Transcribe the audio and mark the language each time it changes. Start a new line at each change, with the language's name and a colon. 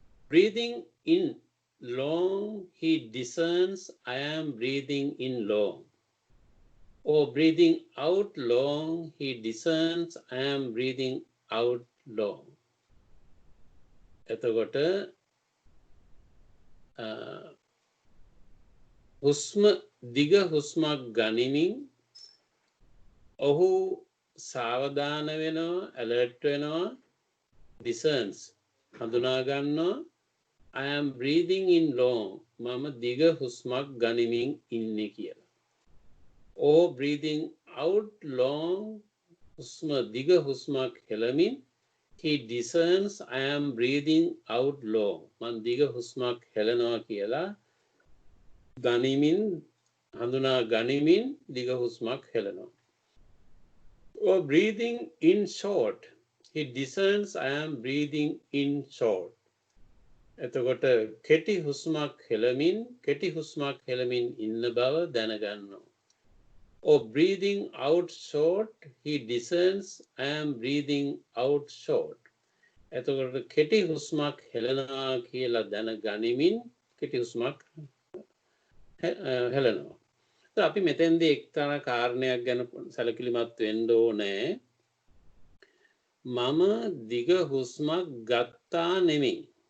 English: Breathing in long, he discerns I am breathing in long. Or breathing out long, he discerns I am breathing out long.
Sinhala: එතකොට හුස්ම දිග හුස්මක් ගනිමින් ඔහු සාවධාන වෙනවා, alert වෙනවා, discerns හඳුනා ගන්නවා
English: I am breathing in long.
Sinhala: මම දිග හුස්මක් ගනිමින් ඉන්නේ කියලා.
English: Or breathing out long,
Sinhala: හුස්ම දිග හුස්මක් හෙළමින්
English: he discerns I am breathing out long.
Sinhala: මම දිග හුස්මක් හෙළනවා කියලා ගනිමින් හඳුනා ගනිමින් දිග හුස්මක් හෙළනවා.
English: Or breathing in short, he discerns I am breathing in short.
Sinhala: එතකොට කෙටි හුස්මක් හෙළමින් ඉන්න බව දැනගන්නවා.
English: Or breathing out short, he discerns I am breathing out short.
Sinhala: එතකොට කෙටි හුස්මක් හෙළනවා කියලා දැනගනිමින් කෙටි හුස්මක් හෙළනවා. අපි මෙතෙන්දී එක්තරා කාරණයක් ගැන සැලකිලිමත් වෙන්න ඕනේ. මම දිග හුස්මක් ගත්තා නෙමෙයි.